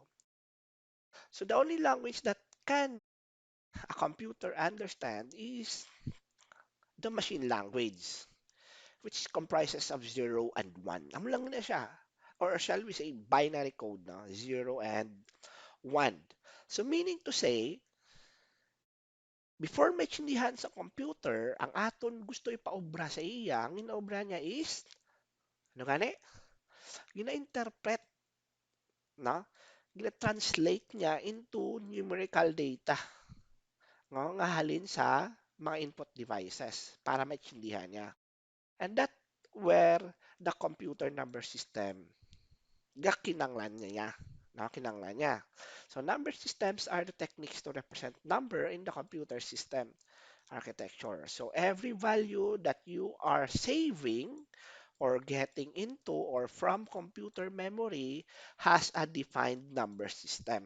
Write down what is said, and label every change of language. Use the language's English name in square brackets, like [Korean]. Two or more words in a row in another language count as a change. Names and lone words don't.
[English] So the only language that can a computer understand is the machine language, which comprises of 0 and 1. [Hiligaynon] Amo lang na siya. [English] Or shall we say binary code na 0 and 1. So meaning to say, [Hiligaynon] before maintindihan sa computer, ang aton gusto ipaobra sa iya, ang inaobra niya is, ano gani? Gina-interpret, no? Gina-translate niya [English] into numerical data, [Hiligaynon] no? Nga halin sa mga [English] input devices [Hiligaynon] para maintindihan niya. [English] And that where the computer number system [Hiligaynon] kinanglan niya. No, kinanglan niya. [English] So number systems are the techniques to represent number in the computer system architecture. So every value that you are saving or getting into or from computer memory has a defined number system.